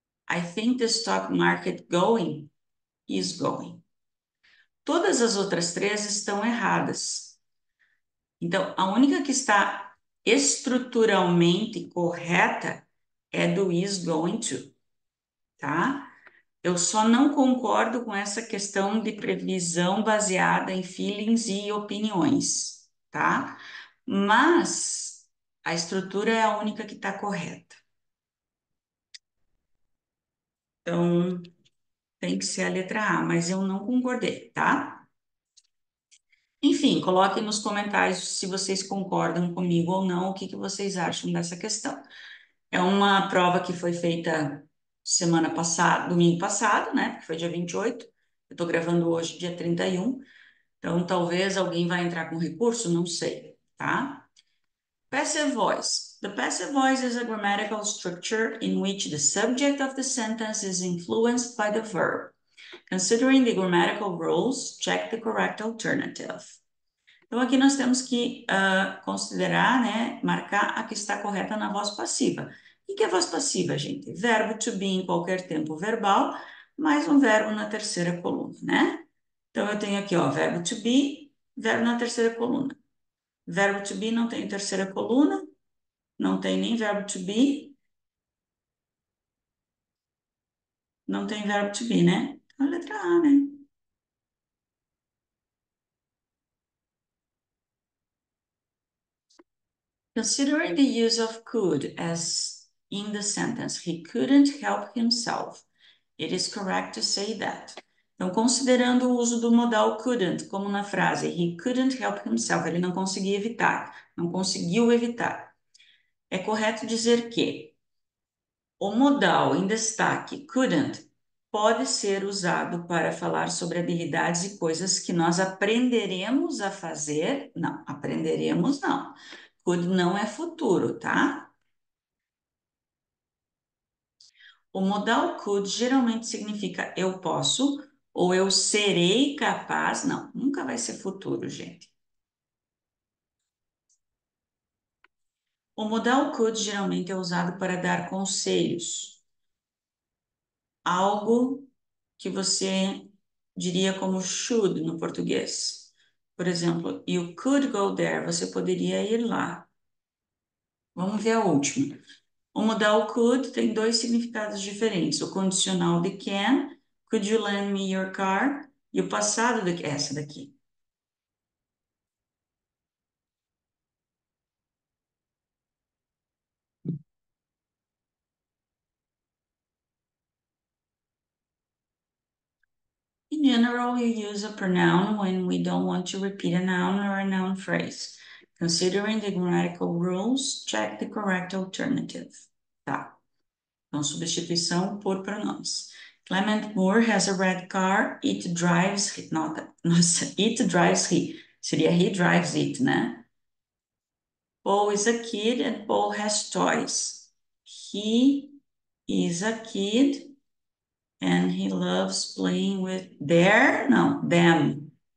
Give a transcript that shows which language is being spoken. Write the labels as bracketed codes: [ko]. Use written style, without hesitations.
[en] I think the stock market going is going. [pt] Todas as outras três estão erradas. Então, a única que está estruturalmente correta é do [en] is going to, [pt] tá? Eu só não concordo com essa questão de previsão baseada em feelings e opiniões, tá? Mas a estrutura é a única que está correta. Então, tem que ser a letra A, mas eu não concordei, tá? Enfim, coloquem nos comentários se vocês concordam comigo ou não, o que que vocês acham dessa questão. É uma prova que foi feita semana passada, domingo passado, né? Foi dia 28. Eu tô gravando hoje, dia 31. Então, talvez alguém vai entrar com recurso, não sei, tá? [en] Passive voice. The passive voice is a grammatical structure in which the subject of the sentence is influenced by the verb. Considering the grammatical rules, check the correct alternative. [pt] Então, aqui nós temos que considerar, né, marcar a que está correta na voz passiva. O que é voz passiva, gente? Verbo to be em qualquer tempo verbal, mais um verbo na terceira coluna, né? Então, eu tenho aqui, ó, verbo to be, verbo na terceira coluna. Verbo to be não tem terceira coluna, não tem nem verbo to be, não tem verbo to be, né? Então, a letra A, né? [en] Considering the use of could as in the sentence, he couldn't help himself. It is correct to say that. [pt] Então, considerando o uso do modal couldn't, como na frase, [en] he couldn't help himself, [pt] ele não conseguia evitar, não conseguiu evitar. É correto dizer que o modal em destaque, couldn't, pode ser usado para falar sobre habilidades e coisas que nós aprenderemos a fazer. Não, aprenderemos não. Could não é futuro, tá? O modal could geralmente significa eu posso ou eu serei capaz. Não, nunca vai ser futuro, gente. O modal could geralmente é usado para dar conselhos. Algo que você diria como should no português. [en] Por exemplo, you could go there. [pt] Você poderia ir lá. Vamos ver a última. O modal could tem dois significados diferentes. O condicional de [en] can, could you lend me your car? [pt] E o passado de essa daqui. [en] In general, you use a pronoun when we don't want to repeat a noun or a noun phrase. Considering the grammatical rules, check the correct alternative. [pt] Tá. Então, substituição por pronomes. [en] Clement Moore has a red car. It drives, [pt] nossa, [en] it drives he. [pt] Seria [en] he drives it, [pt] né? [en] Paul is a kid and Paul has toys. He is a kid and he loves playing with them.